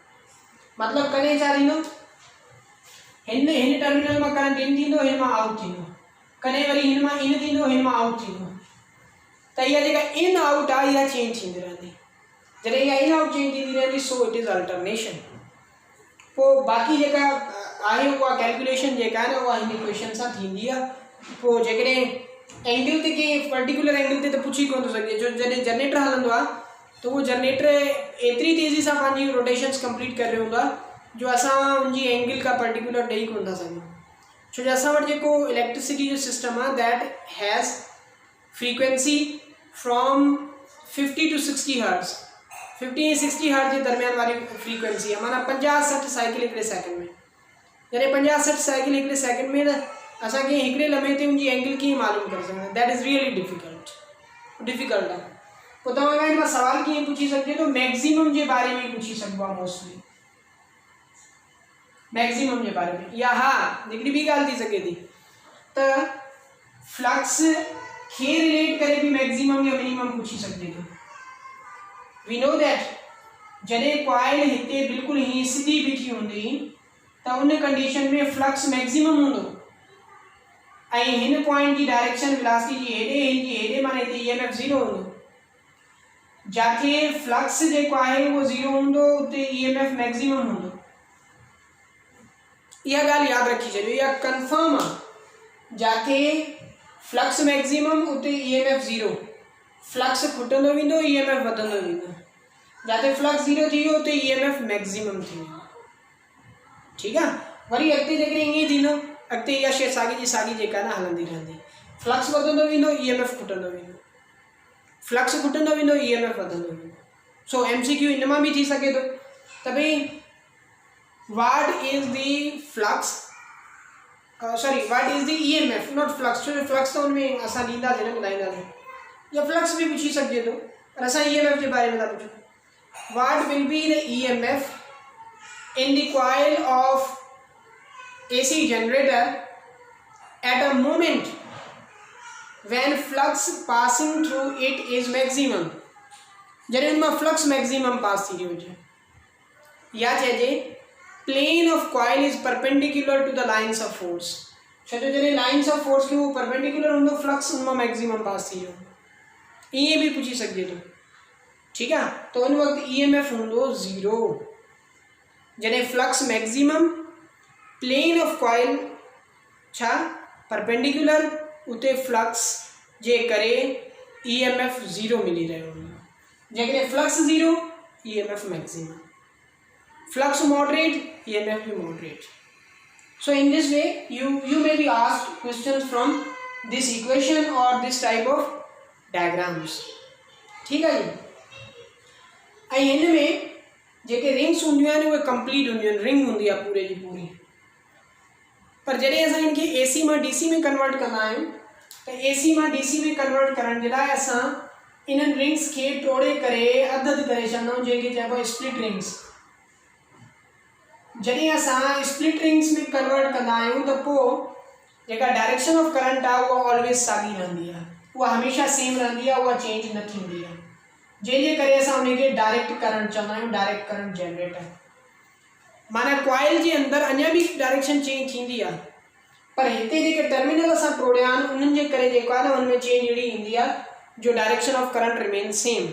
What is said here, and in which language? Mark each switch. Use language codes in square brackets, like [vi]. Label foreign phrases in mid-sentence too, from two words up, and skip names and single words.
[sd] मतिलबु कॾहिं छा थींदो, हिन टर्मिनल मां करंट इन थींदो, हिन मां आउट थींदो, कॾहिं वरी हिन मां इन थींदो, हिन मां आउट थींदो। त इहा जेका [en] in out [sd] आहे इहा चेंज थींदी रहंदी, जॾहिं इहा [en] in out change [sd] थींदी रहंदी, [en] so it is alternation. [sd] पोइ बाक़ी जेका आहे उहा कैलकुलेशन जेका आहे न उहा हिन इक्वेशन सां थींदी आहे। पोइ जेकॾहिं एंगल ते कंहिं [en] particular angle [sd] ते त पुछी कोन थो सघे, जो जॾहिं जनरेटर हलंदो आहे त उहो जनरेटर एतिरी तेज़ी सां पंहिंजी रोटेशन्स कंप्लीट करे रहियो हूंदो आहे जो असां उनजी एंगल का पर्टिकुलर ॾेई कोन था सघूं। छो जो असां वटि जेको इलेक्ट्रिसिटी जो सिस्टम आहे [en] that has frequency from 50 to 60 hertz, [sd] 50 ऐं 60 हर्ट्ज़ जे दरमियान वारी फ्रीक्वेंसी आहे, माना 50-60 साइकिल हिकिड़े सेकेंड में। जॾहिं 50-60 साइकिल हिकिड़े सेकेंड में त असांखे हिकिड़े लम्हे ते उनजी एंगल कीअं मालूम करे सघंदा, [en] that is really difficult आहे। [sd] पोइ तव्हां खां हिन सवाल कीअं पुछी सघिजे थो, मैक्सिमम जे बारे में पुछी सघिबो आहे मोस्टली, मैक्सिमम जे बारे में। या हा हिकिड़ी ॿी ॻाल्हि थी सघे थी त फ्लक्स खे रिलेट करे भी मैक्सिमम या मिनिमम पुछी सघिजे थो। [en] we know that [sd] जॾहिं कॉइल हिते बिल्कुलु हीअं सिधी बीठी हूंदी त उन कंडीशन में फ्लक्स मैक्सिमम हूंदो ऐं हिन पॉइंट की डायरेक्शन वेलोसिटी जी हेॾे हिनजी हेॾे माना हिते ईएमएफ ज़ीरो हूंदो। जाके फ्लक्स जेको आहे उहो ज़ीरो हूंदो उते ईएमएफ मैक्सिमम हूंदो। इहा ॻाल्हि यादि रखी छॾियो, इहा कंफर्म आहे। जाके फ्लक्स मैक्सिमम उते ईएमएफ ज़ीरो, फ्लक्स खुटंदो वेंदो ईएमएफ वधंदो वेंदो। जाते फ्लक्स ज़ीरो थी वियो उते ईएमएफ मैक्सिमम थी वेंदो। ठीकु आहे। वरी अॻिते जेकॾहिं ईअं थींदो, अॻिते इहा शइ साॻी जी साॻी जेका न हलंदी रहंदी। फ्लक्स वधंदो वेंदो ईएमएफ खुटंदो वेंदो, फ्लक्स खुटंदो वेंदो ईएमएफ वधंदो वेंदो। सो एमसीक्यू इन मां बि थी सघे थो त भई [en] what is the flux, sorry what is the EMF, not flux, [sd] छो फ्लक्स तो उनमें असां ॾींदासीं न ॿुधाईंदासीं, या फ्लक्स भी पुछी सघिजे थो पर असां ईएमएफ जे बारे में था पुछूं। [en] what will be the EMF in the coil of AC generator at a moment when flux passing through it is maximum, [sd] जॾहिं उनमां फ्लक्स मैक्सिमम पास थी रहियो हुजे। या चइजे [en] plane of coil is perpendicular to the lines of force, [sd] छो जो जॾहिं [en] lines of force [sd] खे उहो परपेंडिकुलर हूंदो फ्लक्स उनमां मैक्सिमम पास थी वियो। ईअं बि पुछी सघिजे थो। ठीकु आहे। त उन वक़्तु ईएमएफ हूंदो ज़ीरो। जॾहिं फ्लक्स मैक्सिमम, [en] plane of coil [sd] छा परपेंडिकुलर, उते फ्लक्स जे करे ईएमएफ ज़ीरो मिली रहियो हूंदो। जेकॾहिं फ्लक्स ज़ीरो ईएमएफ मैक्सिमम, फ्लक्स मॉडरेट ईएमएफ भी मॉडरेट। [en] so in this way you may be asked questions from this equation or this type of diagrams। [hi] ठीक है जी। [sd] ऐं हिन में जेके रिंग्स हूंदियूं आहिनि उहे कंप्लीट हूंदियूं आहिनि, रिंग हूंदी आहे पूरे जी पूरी। पर जॾहिं असां इनखे एसी मां डीसी में कन्वर्ट कंदा आहियूं त एसी मां डीसी में कन्वर्ट करण जे लाइ असां इन्हनि रिंग्स खे टोड़े करे अधु अधु करे छॾंदा आहियूं, जंहिंखे चइबो आहे [en] split rings. [sd] जॾहिं असां [en] split rings [sd] में कन्वर्ट कंदा आहियूं त पोइ जेका [en] direction of current [sd] आहे उहा ऑलवेज साॻी रहंदी आहे, उहा हमेशह सेम रहंदी आहे, उहा चेंज न थींदी आहे। जंहिंजे करे असां उनखे [en] direct current [sd] चवंदा आहियूं, [en] direct current generator. [sd] माना कॉइल जे अंदरि अञा बि डायरेक्शन चेंज थींदी आहे, पर हिते जेके टर्मिनल असां टोड़िया आहिनि उन्हनि जे करे जेको आहे न उनमें चेंज अहिड़ी ईंदी आहे जो [en] direction of current remain same.